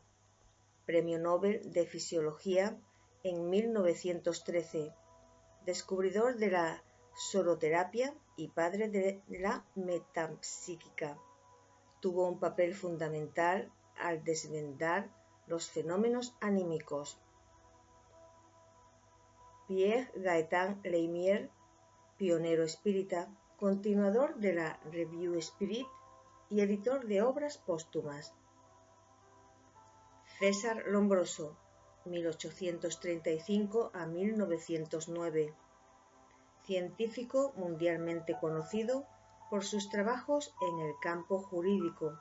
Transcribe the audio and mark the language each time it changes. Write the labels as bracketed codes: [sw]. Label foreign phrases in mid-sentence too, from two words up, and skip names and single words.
[es] Premio Nobel de Fisiología en 1913. Descubridor de la soroterapia y padre de la metapsíquica. Tuvo un papel fundamental al desvendar los fenómenos anímicos. Pierre Gaëtan Leimier, pionero espírita, continuador de la Revue Spirit y editor de obras póstumas. César Lombroso, 1835 a 1909. Científico mundialmente conocido por sus trabajos en el campo jurídico.